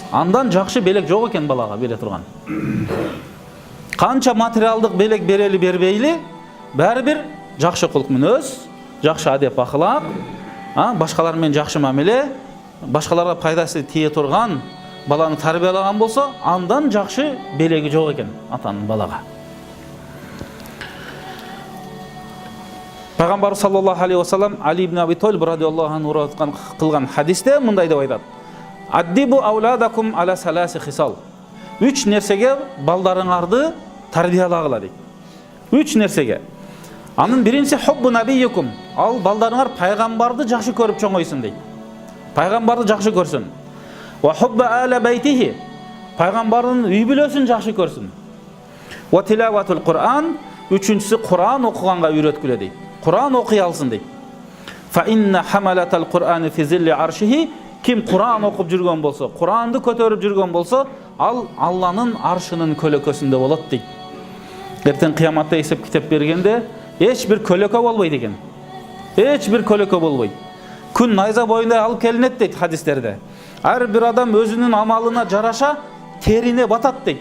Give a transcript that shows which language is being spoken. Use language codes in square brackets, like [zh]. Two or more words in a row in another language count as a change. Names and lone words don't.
[ky] Андан жакшы белек жок экен балага бере турган. Канча материалдык белек берели бербейли, баары бир жакшы кулк мүнөз, жакшы адеп акылак, башкалар менен жакшы мамиле, башкаларга пайдасы тие турган баланы тарбиялаган болсо, андан жакшы белеги жок экен атанын балага. Пайгамбар [ar] صلى الله عليه وسلم [ky] Али ибн Аби Талиб [ar] رضي الله عنه [ky] кылган хадисте мындай деп айтат: [ar] "أدبوا أولادكم على ثلاث خصال". [ky] 3 нерсеге балдарыңарды тарбиялагыла дейт. 3 нерсеге. Анын биринчиси [ar] حب نبيكم. [ky] Ал балдарыңар пайгамбарды жакшы көрүп чоңойсун дейт. Пайгамбарды жакшы көрсүн. [ar] وحب آل بيته. [ky] Пайгамбардын үй бүлөсүн жакшы көрсүн. [ar] وتلاوة القرآن. [ky] Үчүнчүсү Кур'ан окуганга үйрөткүлө дейт. Кур'ан окуй алсын дейт. [ar] فإن حملة القرآن في ظل عرشه. [ky] Ким Кур'ан окуп жүргөн болсо, Кур'анды көтөрүп жүргөн болсо, ал Алланын аршынын көлөкөсүндө болот дейт. Эртең кыяматта эсеп китеп бергенде эч бир көлөкө болбойт экен. Эч бир көлөкө болбойт. Күн найза боюндай алып келинет дейт хадистерде. Ар бир адам өзүнүн амалына жараша терине батат дейт.